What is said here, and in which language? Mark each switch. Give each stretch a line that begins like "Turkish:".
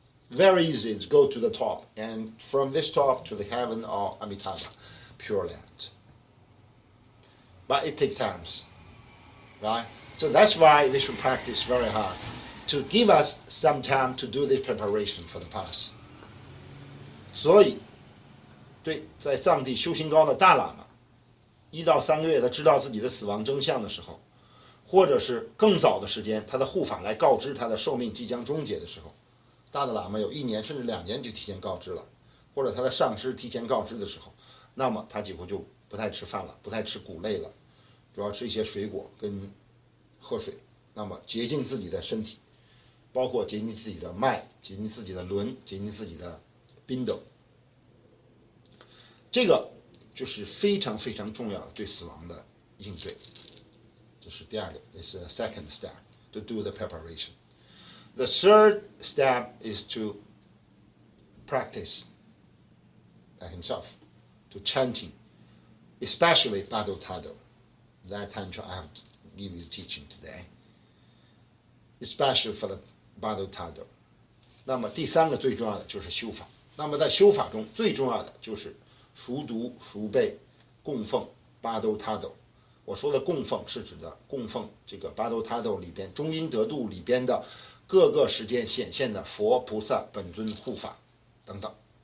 English: Very easy to go to the top, and from this top to the heaven or Amitabha, Pure Land. But it takes time, right? So that's why we should practice very hard to give us some time to do this preparation for the pass.
Chinese: 所以，对在藏地修行高的大喇嘛，1到3个月他知道自己的死亡真相的时候，或者是更早的时间，他的护法来告知他的寿命即将终结的时候，大的喇嘛有1年甚至2年就提前告知了，或者他的上师提前告知的时候，那么他几乎就不太吃饭了，不太吃谷类了，主要吃一些水果跟喝水，那么洁净自己的身体，包括洁净自己的脉，洁净自己的轮，洁净自己的宾斗。这个就是非常非常重要的对死亡的应对。这是第2个
English: ，is a second step to do the preparation. The third step is to practice himself, to chanting, especially Bardo Thodol. That time I have to give you teaching today, especially for the Bardo Thodol.
Chinese: 那么第3个最重要的就是修法。那么在修法中最重要的就是熟读、熟背、供奉Bardo Thodol。我说的供奉是指的供奉这个Bardo Thodol里边中阴得度里边的各个时间显现的佛、菩萨、本尊、护法等等。